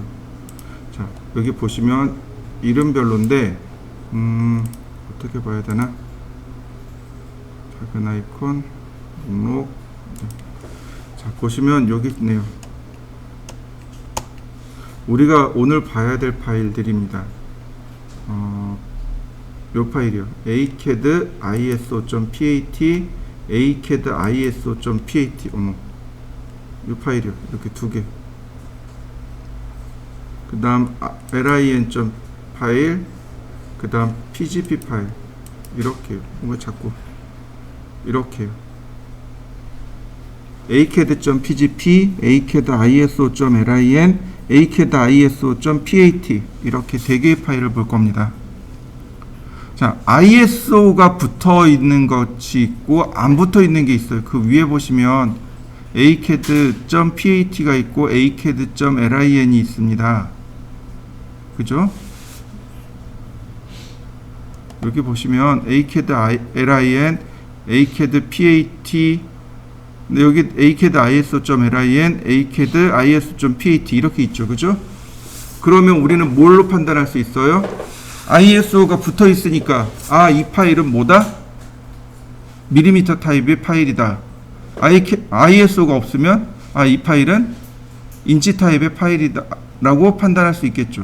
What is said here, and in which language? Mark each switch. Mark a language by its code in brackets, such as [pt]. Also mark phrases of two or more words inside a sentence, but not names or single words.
[ko] 자, 여기 보시면 이름별로인데 어떻게 봐야 되나? 작은 아이콘 목록. 자, 보시면 여기 있네요. 우리가 오늘 봐야 될 파일들입니다. 요 파일이요. acad iso.pat acad iso.pat. 어머, 요 파일이요. 이렇게 두 개. 그 다음 lin 파일, 그 다음 pgp 파일. 이렇게요. 뭔가 자꾸 이렇게요. acad.pgp, acad iso.lin, acad iso.pat 이렇게 세 개의 파일을 볼 겁니다. 자, ISO가 붙어 있는 것이 있고 안 붙어 있는 게 있어요. 그 위에 보시면 acad.pat가 있고 acad.lin이 있습니다. 그죠? 여기 보시면 acad.lin, acad.pat, 근데 여기 acad.iso.lin, acad.iso.pat 이렇게 있죠. 그죠? 그러면 우리는 뭘로 판단할 수 있어요? ISO가 붙어 있으니까, 아, 이 파일은 뭐다? 밀리미터 타입의 파일이다. ISO가 없으면, 아, 이 파일은 인치 타입의 파일이다 라고 판단할 수 있겠죠.